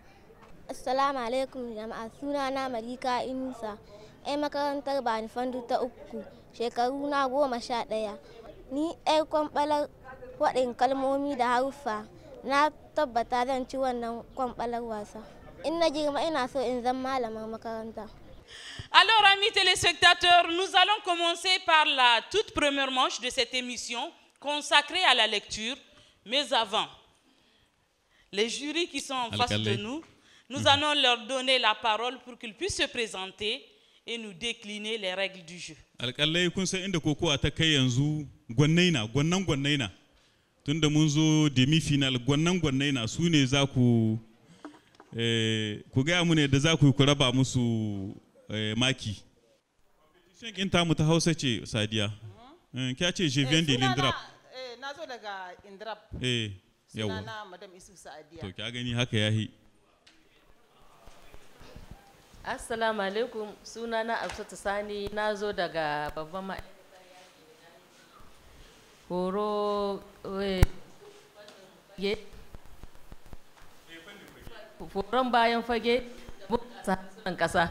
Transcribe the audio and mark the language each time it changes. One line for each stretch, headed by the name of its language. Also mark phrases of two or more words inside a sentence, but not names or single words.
Hausa: Assalamu alaikum jama'a, sunana Malika Inusa, 'yan makarantar Bani Fondou ta 3, shekaru na 11. Ni 'yar kwamɓalar waɗin kalmomi da haruffa, na tabbata zan ci wannan kwamɓalar wasa. In na girma ina so in zama malamar makaranta.
French: Alors, amis téléspectateurs, nous allons commencer par la toute première manche de cette émission consacrée à la lecture. Mais avant, les jurys qui sont en face de nous, nous allons leur donner la parole pour qu'ils puissent se présenter et nous décliner les règles du jeu.
Hausa: Alƙalai kun san inda kokowa ta kai yanzu gwannan na. Tunda mun zo demi-final gwannan na su ne za ku gaya mu ne da za ku raba musu maki. Competition ɗin tamu ta Hausa ce Sadiya. Kya ce
French: je viens de l'Indrap.
Hausa: Na zo daga Indrap. Yawa. Sunana Madam Isu Sadiya. To kya gani haka yahi. Assalamu alaikum, sunana Absatu Sani, na zo daga babban ma'aikatar horo horon bayan fage da bunƙasa harsunan ƙasa.